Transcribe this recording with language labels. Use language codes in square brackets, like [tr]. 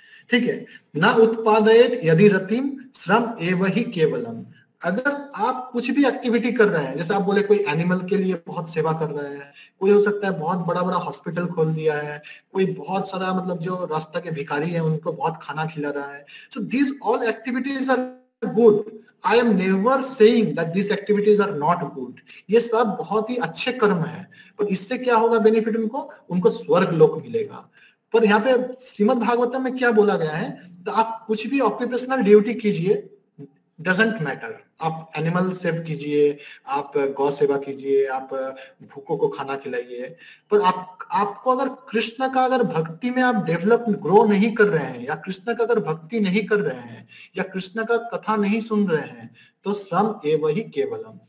[hi] ठीक है, [sa] ना उत्पादयेत यदि रतिम श्रम एव हि केवलम। [hi] अगर आप कुछ भी एक्टिविटी कर रहे हैं, जैसे आप बोले कोई एनिमल के लिए बहुत सेवा कर रहे हैं, कोई हो सकता है बहुत बड़ा बड़ा हॉस्पिटल खोल दिया है, कोई बहुत सारा मतलब जो रास्ता के भिखारी है उनको बहुत खाना खिला रहा है, [en] So these all activities are good. I am never saying that these activities are not good। [hi] ये सब बहुत ही अच्छे कर्म है, पर इससे क्या होगा बेनिफिट उनको स्वर्ग लोक मिलेगा। पर यहाँ पे श्रीमद् भागवतम में क्या बोला गया है, तो आप कुछ भी ऑक्यूपेशनल ड्यूटी कीजिए, [en] doesn't matter, [hi] आप एनिमल सेव कीजिए, आप गौ सेवा कीजिए, आप भूखों को खाना खिलाइए, पर आपको अगर कृष्ण का अगर भक्ति में आप डेवलप ग्रो नहीं कर रहे हैं, या कृष्ण का अगर भक्ति नहीं कर रहे हैं, या कृष्ण का कथा नहीं सुन रहे हैं, तो [sa] श्रम एव हि केवलम।